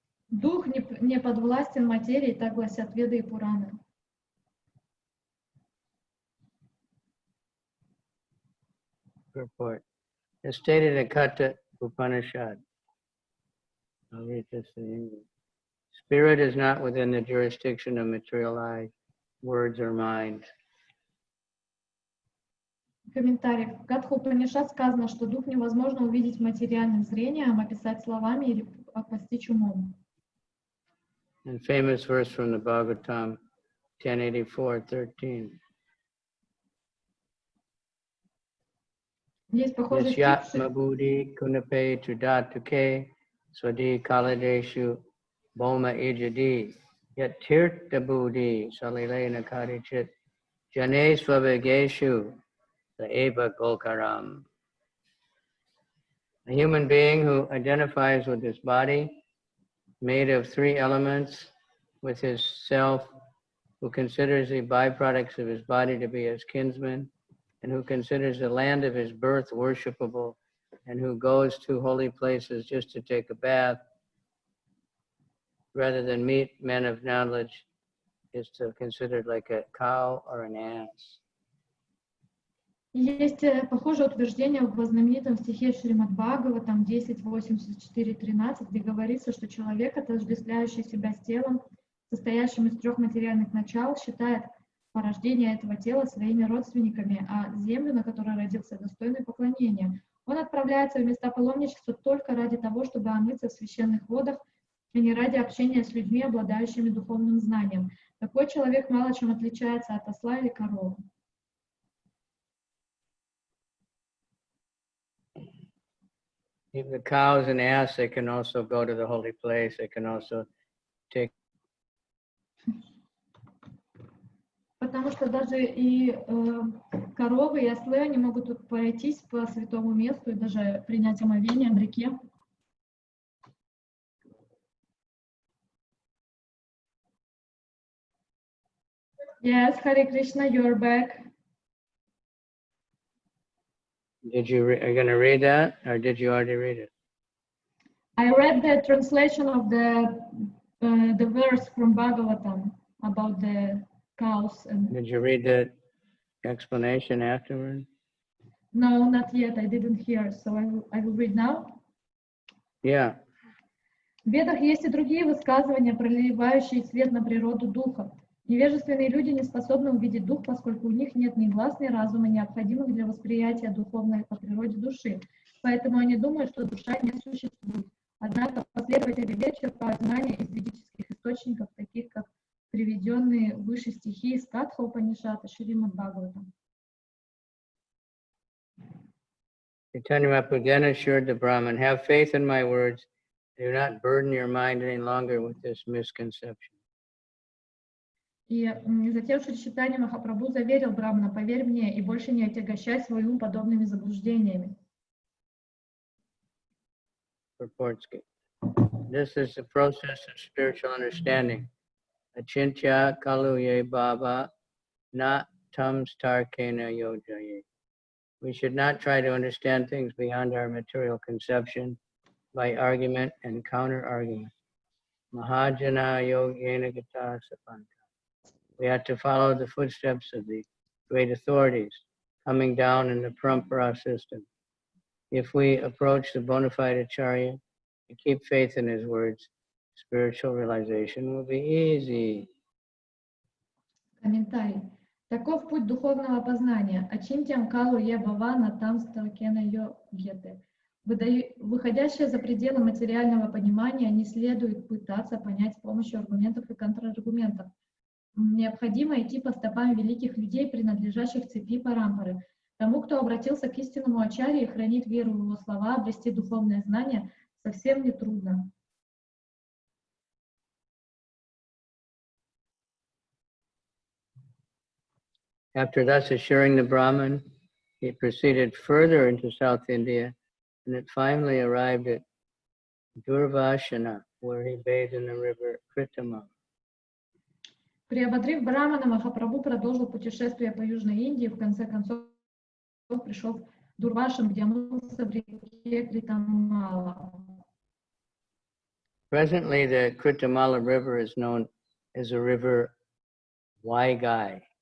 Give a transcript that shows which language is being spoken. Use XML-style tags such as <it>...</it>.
<ru>Дух не подвластен материи, так гласят Веды и Пураны.</ru> <en>Purport. As stated in Katha Upanishad. I'll read this in English. Spirit is not within the jurisdiction of material eyes, words, or mind.</en> <ru>Комментарий. В Катха Упанишад сказано, что дух невозможно увидеть материальным зрением, описать словами или постичь умом.</ru> <en>And famous verse from the Bhagavatam 1084:13.</en> <ru>Есть похожий стих.</ru> <sa>Yasyatma buddhi kunape tudatuke swadi kaladeshu boma ijadi yat tirtha buddhi salilena karichit jane svavegeshu the eva golkaram.</sa> <en>A human being who identifies with his body, made of three elements, with his self, who considers the byproducts of his body to be his kinsmen, and who considers the land of his birth worshipable, and who goes to holy places just to take a bath, rather than meet men of knowledge, is considered like a cow or an ass.</en> <ru>Есть похожее утверждение в знаменитом стихе Шримад Бхагаватам 10.84.13, где говорится, что человек, отождествляющий себя с телом, состоящим из трех материальных начал, считает порождение этого тела своими родственниками, а землю, на которой родился, достойной поклонения. Он отправляется в места паломничества только ради того, чтобы омыться в священных водах, а не ради общения с людьми, обладающими духовным знанием. Такой человек мало чем отличается от осла или коровы.</ru> <en>If the cow is an ass, they can also go to the holy place. They can also take.</en> <ru>Потому что даже и коровы, и ослы, они могут пройтись по святому месту и даже принять омовение в реке.</ru> <en>Yes, Hare Krishna, you're back. Are you going to read that, or did you already read it? I read the translation of the verse from Bhagavatam about the cows. And Did you read the explanation afterward? no, not yet. I didn't hear, so I will read now. Yeah.</en> <ru>В Ведах есть и другие высказывания, проливающие свет на природу духа. Невежественные люди не способны увидеть дух, поскольку у них нет ни глаз, ни разума, необходимых для восприятия духовной по природе души. Поэтому они думают, что душа не существует. Однако последователи Вед черпают знания из ведических источников, таких как приведенные выше стихи из Катха Упанишата, Шримад Бхагаватам.</ru> <en>Chaitanya Mahaprabhu then assured the Brahmin, have faith in my words, do not burden your mind any longer with this misconception.</en> <ru>И затем Шри Чайтанья Махапрабху заверил Брамана, поверь мне и больше не отягощай свой ум подобными заблуждениями.</ru> <en>This is the process of spiritual understanding.</en> <sa>Achintya kaluye baba na tam starkena yojaye.</sa> <en>We should not try to understand things beyond our material conception by argument and counter-argument.</en> <sa>Mahajana yogena gata sapanta.</sa> <en>We have to follow the footsteps of the great authorities coming down in the parampara system. If we approach the bona fide acharya and keep faith in his words, spiritual realization will be easy.</en> <ru>Комментарий. Таков путь духовного познания.</ru> <sa>Ачинтям калу е бава на там сталкена йо гете.</sa> <ru>Выходящее за пределы материального понимания не следует пытаться понять с помощью аргументов и контраргументов. Необходимо идти по стопам великих людей, принадлежащих цепи парампары. Тому, кто обратился к истинному ачарье и хранит веру в его слова, обрести духовное знание совсем не трудно.</ru> <en>After thus assuring the Brahmin, he proceeded further into South India, and it finally arrived at Durvashana, where he bathed in the river Kritama.</en> <ru>Приободрив Брамана, Махапрабху продолжил путешествие по Южной Индии, в конце концов пришел в Дурвашан, где омылся в реке Критамала.</ru> <en>Presently, the Kritamala River is known as the river Vaigai.</en>